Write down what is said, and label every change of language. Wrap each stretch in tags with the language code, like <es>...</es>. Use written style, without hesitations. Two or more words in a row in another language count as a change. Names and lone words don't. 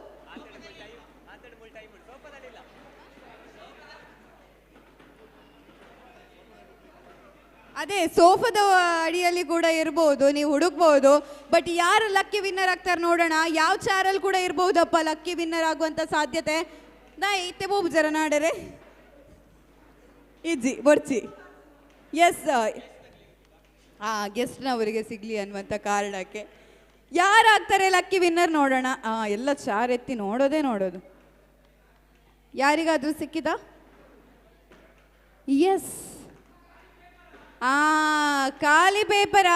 <kn>ಅದೇ ಸೋಫಾದ ಅಡಿಯಲ್ಲಿ ಕೂಡ ಇರ್ಬೋದು, ನೀವು ಹುಡುಕ್ಬಹುದು. ಬಟ್ ಯಾರು</kn> <en>lucky winner</en> <kn>ಆಗ್ತಾರೆ ನೋಡೋಣ. ಯಾವ ಚಾರಲ್ಲಿ ಕೂಡ ಇರ್ಬಹುದಪ್ಪ</kn> <en>lucky winner</en> <kn>ಆಗುವಂತ ಸಾಧ್ಯತೆ.</kn> <tcy>ನಾ ಇತ್ತೆ ಬೋಬು ಜರ ನಾಡರೆ ಇಜ್ಜಿ ಬರ್ಚಿ.</tcy> <kn>ಎಸ್, ಗೆಸ್ಟ್ನವರಿಗೆ ಸಿಗ್ಲಿ ಅನ್ನುವಂಥ ಕಾರಣಕ್ಕೆ ಯಾರಾಗ್ತಾರೆ</kn> <en>lucky winner</en> <kn>ನೋಡೋಣ. ಎಲ್ಲ ಚಾರ್ ಎತ್ತಿ ನೋಡೋದು. ಯಾರಿಗಾದ್ರೂ ಸಿಕ್ಕಿದ? ಎಸ್, ಖಾಲಿ ಪೇಪರಾ?</kn>